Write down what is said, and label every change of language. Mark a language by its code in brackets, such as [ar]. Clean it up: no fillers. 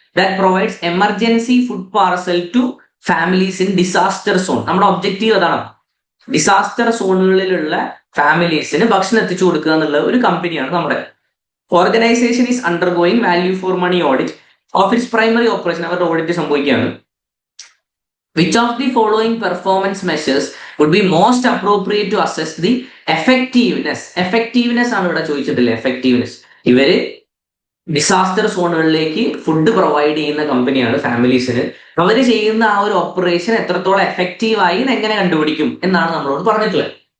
[en] That provides emergency food parcel to families in disaster zone. [ml] നമ്മുടെ objective അതാണ്. Disaster സോണുകളിലുള്ള ഫാമിലീസിന് ഭക്ഷണം എത്തിച്ചു കൊടുക്കുക എന്നുള്ള ഒരു കമ്പനിയാണ് നമ്മുടെ. [en] Organisation is undergoing value for money audit of its primary operation. [ml] അവരുടെ ഓഡിറ്റ് സംഭവിക്കുകയാണ്. [en] Which of the following performance measures would be most appropriate to assess the effectiveness? [ml] Effectiveness ആണ് ഇവിടെ ചോദിച്ചിട്ടില്ലേ. എഫക്റ്റീവ്നെസ്. ഇവര് ഡിസാസ്റ്റർ സോണുകളിലേക്ക് ഫുഡ് പ്രൊവൈഡ് ചെയ്യുന്ന കമ്പനിയാണ് ഫാമിലീസിന്. അവര് ചെയ്യുന്ന ആ ഒരു ഓപ്പറേഷൻ എത്രത്തോളം എഫക്റ്റീവായി എങ്ങനെ കണ്ടുപിടിക്കും എന്നാണ് നമ്മളോട് പറഞ്ഞിട്ടുള്ളത്.